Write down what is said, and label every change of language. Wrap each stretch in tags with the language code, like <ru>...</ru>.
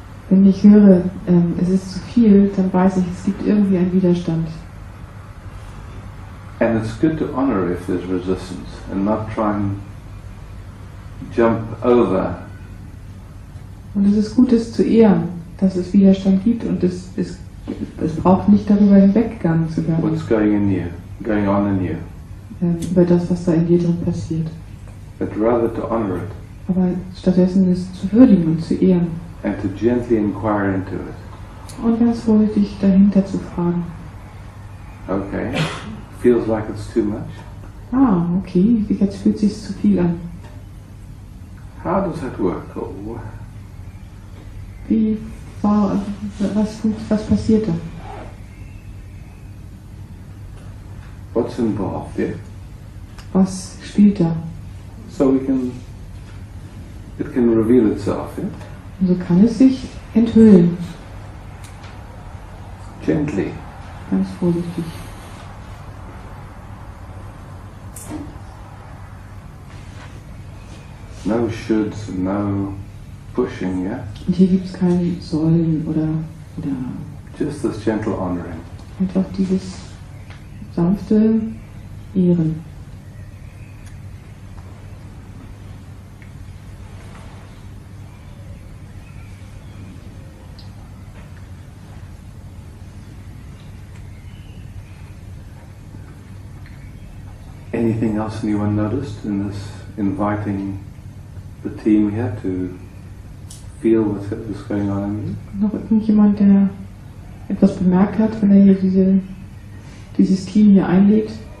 <de>Wenn ich höre, es ist zu viel, dann weiß ich, es gibt irgendwie einen Widerstand.</de> <en>And it's good to honor if there's resistance and not try and jump over.</en> <de>Und es ist gut, es zu ehren, dass es Widerstand gibt und es braucht nicht darüber hinweggegangen zu werden,</de> <en>What's going on in you,</en> <de>über das, was da in dir drin passiert.</de> <en>but rather to honor it</en> <de>Aber stattdessen es zu würdigen und zu ehren</de> <en>and to gently inquire into it.</en> <de>und ganz vorsichtig dahinter zu fragen.</de> <en>Okay, feels like it's too much.</en> <de>Ah, okay, jetzt fühlt es sich zu viel an.</de> <en>How does that work? Oh,</en> <de>Was passiert da?</de> <en>what's involved here?</en> <de>Was spielt da?</de> <en>So it can reveal itself, yeah?</en> <de>Und so kann es sich enthüllen,</de> <en>Gently.</en> <de>ganz vorsichtig.</de> <en>No shoulds, no pushing, yeah?</en> <de>Und hier gibt es kein Sollen oder</de> <en>Just this gentle honoring.</en> <de>einfach dieses sanfte Ehren.</de> <en>Anything else anyone noticed in this inviting the team here to feel what's going on in you?</en> <de>Noch irgendjemand, der etwas bemerkt hat, wenn er hier dieses Team hier einlädt?</de>